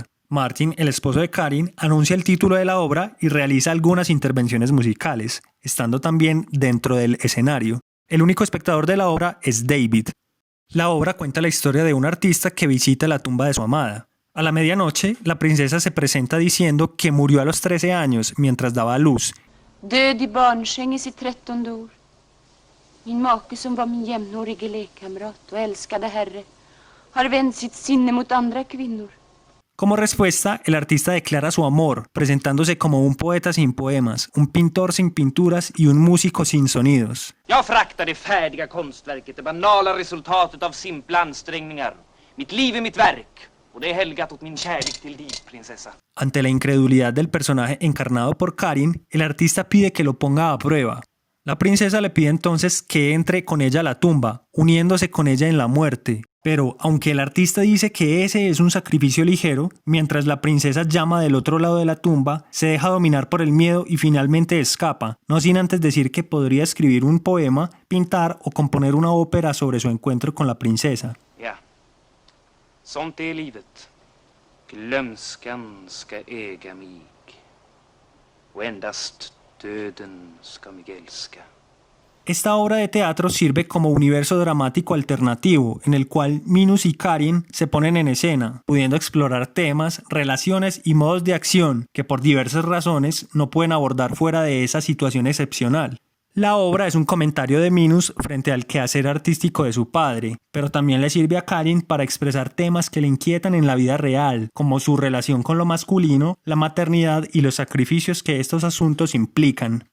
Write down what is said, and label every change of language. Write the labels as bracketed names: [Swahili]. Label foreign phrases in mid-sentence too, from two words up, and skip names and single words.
[Spanish] Martin, el esposo de Karin, anuncia el título de la obra y realiza algunas intervenciones musicales, estando también dentro del escenario. El único espectador de la obra es David. La obra cuenta la historia de un artista que visita la tumba de su amada. A la medianoche, la princesa se presenta diciendo que murió a los 13 años mientras daba a luz. [Swedish] Död i barnsängen i 13 år. Min make som var min jämnårige lekkamrat och älskade herre har vänt sitt sinne mot andra kvinnor. [Spanish] Como respuesta, el artista declara su amor, presentándose como un poeta sin poemas, un pintor sin pinturas y un músico sin sonidos. [Swedish] Jag fraktar det färdiga konstverket, det banala resultatet av simpla ansträngningar. Mitt liv är mitt verk, och det är helgat åt min kärlek till dig, prinsessa. [Spanish] Ante la incredulidad del personaje encarnado por Karin, el artista pide que lo ponga a prueba. La princesa le pide entonces que entre con ella a la tumba, uniéndose con ella en la muerte. Pero, aunque el artista dice que ese es un sacrificio ligero, mientras la princesa llama del otro lado de la tumba, se deja dominar por el miedo y finalmente escapa, no sin antes decir que podría escribir un poema, pintar o componer una ópera sobre su encuentro con la princesa. [Swedish] Ja, sånt är livet. Glömskan ska äga mig, och endast döden ska mig älska. [Spanish] Esta obra de teatro sirve como universo dramático alternativo en el cual Minus y Karin se ponen en escena, pudiendo explorar temas, relaciones y modos de acción que por diversas razones no pueden abordar fuera de esa situación excepcional. La obra es un comentario de Minus frente al quehacer artístico de su padre, pero también le sirve a Karin para expresar temas que le inquietan en la vida real, como su relación con lo masculino, la maternidad y los sacrificios que estos asuntos implican.